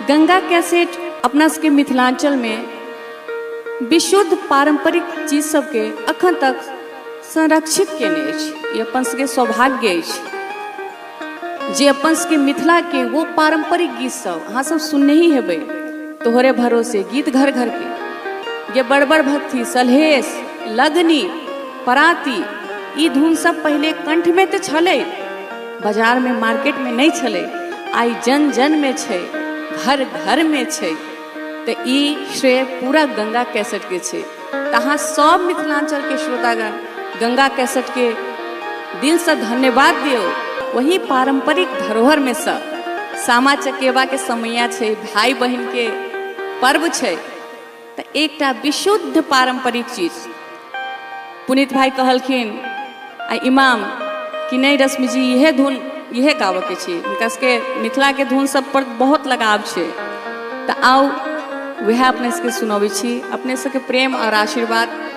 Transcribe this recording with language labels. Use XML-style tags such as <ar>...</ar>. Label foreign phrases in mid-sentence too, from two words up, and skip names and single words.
<mai>गंगा कैसेट अपना सबके मिथिलांचल में विशुद्ध पारंपरिक चीज सबके अखन तक संरक्षित केने अछि। ई अपन सबके सौभाग्य अछि जे अपन सबके मिथिला के वो पारंपरिक गीत सब अहाँ सब सुनने ही हेबै। तोहरे भरोसे गीत घर घर के ये बड़ बड़ भक्ति सलहेश लगनी पराती ई धुन सब पहले कंठ में तो छले, बाजार में मार्केट में नहीं छले, आई जन जन में छे, घर घर में छे। तो ई श्रेय पूरा गंगा कैसेट के छे। तहाँ सब मिथिलांचल के श्रोतागण गंगा कैसेट के दिल से धन्यवाद दियो। वही पारंपरिक धरोहर में से सामा चकेवा के समैया छे, भाई बहन के पर्व छे। तो एकटा विशुद्ध पारंपरिक चीज पुनीत भाई कहलखिन आ इमाम कि नहीं रश्मि जी यह धुन यह गावे के छी, हुनका सबके मिथिला के धुन सब पर बहुत लगाव छे। तो आओ वह अपने सबके सुनबै छी, अपने सबके प्रेम और आशीर्वाद।</mai>